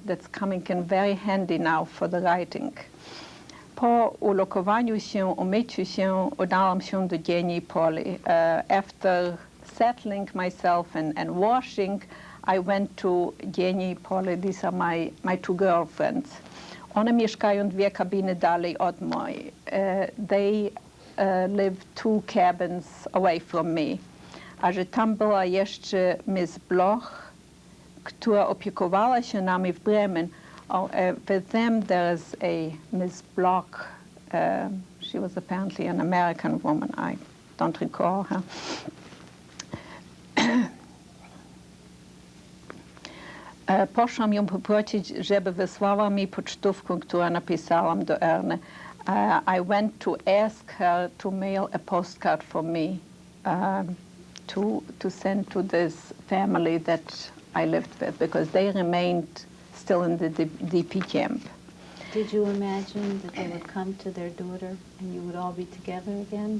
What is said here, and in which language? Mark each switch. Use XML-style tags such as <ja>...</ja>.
<en>That's coming in very handy now for the writing.</en> <pl>Po ulokowaniu się, umyciu się, udałam się do dziennej poli.</pl> <en>After settling myself and washing, I went to Jenny i Polly, these are my two girlfriends.</en> <pl>One mieszkają 2 kabiny dalej od mojej.</pl> <en>They live 2 cabins away from me.</en> <pl>A że tam była jeszcze Miss Bloch, która opiekowała się nami w Bremen.</pl> <en>With them there is a Miss Bloch. She was apparently an American woman. I don't recall her.</en> <pl>Poszłam ją poprosić, żeby wysłała mi pocztówkę, którą napisałam do Erne.</pl> <en>I went to ask her to mail a postcard for me to send to this family that I lived with, because they remained still in the DP camp. Did you imagine that they would come to their daughter and you would all be together again?</en>